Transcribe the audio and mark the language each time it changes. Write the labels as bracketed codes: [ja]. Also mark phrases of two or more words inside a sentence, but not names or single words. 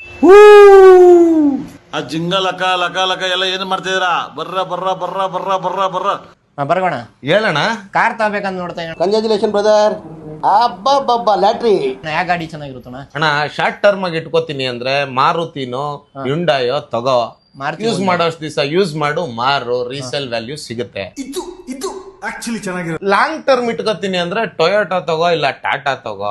[kn] ಆ ಜಿಂಗ ಲಕ ಲಕ ಲಕ ಎಲ್ಲ ಏನ್ ಮಾಡ್ತಿದ್ದೀರಾ? ಬರ್ರ ಬರ್ರ ಬರ್ರ ಬರ್ರ ಬರ್ರ ಬರ್ರ ಬರ್ಗೋಣ. ಹೇಳಣ್ಣ. ಕಾರ್ ತಗೋಬೇಕಂತ ನೋಡ್ತಾ ಇದ್ದೀನಿ. [en] congratulation brother. [kn] ಅಬ್ಬಬ್ಬಬ್ಬ ಲ್ಯಾಟ್ರಿ. ಯಾವ ಗಾಡಿ ಚೆನ್ನಾಗಿರುತ್ತಣ್ಣ? ಅಣ್ಣ [en] short term [kn] ಆಗಿ ಇಟ್ಕೋತೀನಿ ಅಂದ್ರೆ ಮಾರುತಿನೋ ಯುಂಡಾಯೋ ತಗೋ. ಯೂಸ್ ಮಾಡೋಷ್ಟು ದಿವಸ ಯೂಸ್ ಮಾಡು, ಮಾರು, [en] resale value [kn] ಸಿಗುತ್ತೆ. [en] long term [kn] ಇಟ್ಕೋತೀನಿ ಅಂದ್ರೆ ಟೊಯೋಟಾ ತಗೋ ಇಲ್ಲ ಟಾಟಾ ತಗೋ.